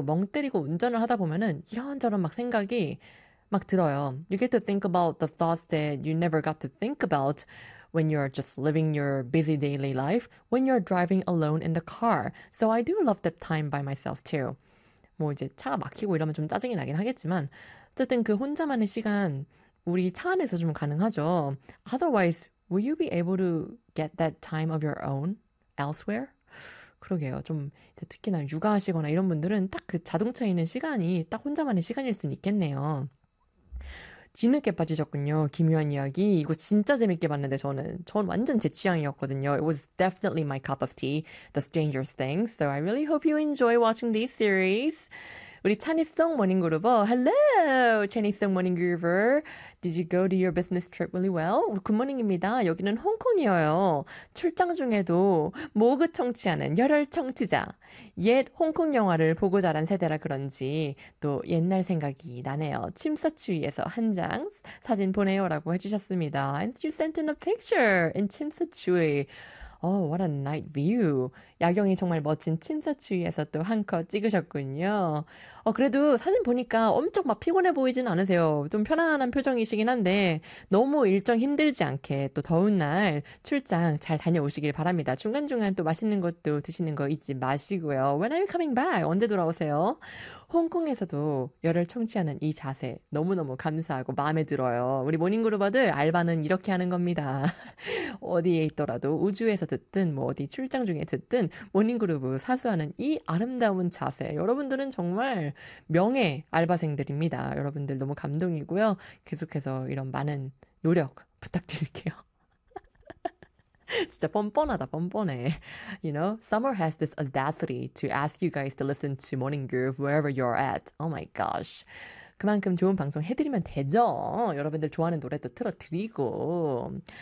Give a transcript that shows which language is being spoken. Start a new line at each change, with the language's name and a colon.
Korean: 멍 때리고 운전을 하다 보면은 이런저런 막 생각이 막 들어요.
English: You get to think about the thoughts that you never got to think about when you're just living your busy daily life, when you're driving alone in the car. So I do love that time by myself too.
Korean: 뭐 이제 차 막히고 이러면 좀 짜증이 나긴 하겠지만, 어쨌든 그 혼자만의 시간, 우리 차 안에서 좀 가능하죠.
English: Otherwise, will you be able to get that time of your own elsewhere?
Korean: 그러게요. 좀 특히나 육아하시거나 이런 분들은 딱그 자동차에 있는 시간이 딱 혼자만의 시간일 순 있겠네요. 뒤늦게 빠지셨군요. 기묘한 이야기. 이거 진짜 재밌게 봤는데 저는. 전 완전 제 취향이었거든요.
English: It was definitely my cup of tea, The Strangers Thing. So I really hope you enjoy watching this series.
Korean: 우리 찬이송 모닝그룹어. Hello, 찬이송 모닝그룹어.
English: Did you go to your business trip really well?
Korean: 굿모닝입니다. 여기는 홍콩이에요. 출장 중에도 모그 청취하는 열혈 청취자. 옛 홍콩 영화를 보고 자란 세대라 그런지 또 옛날 생각이 나네요. 침사추위에서 한장 사진 보내요라고 해주셨습니다.
English: And you sent in a picture in 침사추위. Oh, what a night view.
Korean: 야경이 정말 멋진 침사추위에서 또한컷 찍으셨군요. 그래도 사진 보니까 엄청 막 피곤해 보이진 않으세요. 좀 편안한 표정이시긴 한데, 너무 일정 힘들지 않게 또 더운 날 출장 잘 다녀오시길 바랍니다. 중간중간 또 맛있는 것도 드시는 거 잊지 마시고요.
English: When are you coming back?
Korean: 언제 돌아오세요? 홍콩에서도 열혈 청취하는 이 자세 너무너무 감사하고 마음에 들어요. 우리 모닝그루버들 알바는 이렇게 하는 겁니다. 어디에 있더라도 우주에서 듣든 뭐 어디 출장 중에 듣든 모닝그룹 사수하는 이 아름다운 자세 여러분들은 정말 명예 알바생들입니다. 여러분들 너무 감동이고요. 계속해서 이런 많은 노력 부탁드릴게요. 진짜 뻔뻔하다 뻔뻔해.
English: You know, summer has this audacity to ask you guys to listen to Morning Groove wherever you're at. Oh my gosh.
Korean: 그만큼 좋은 방송 해드리면 되죠. 여러분들 좋아하는 노래도 틀어드리고.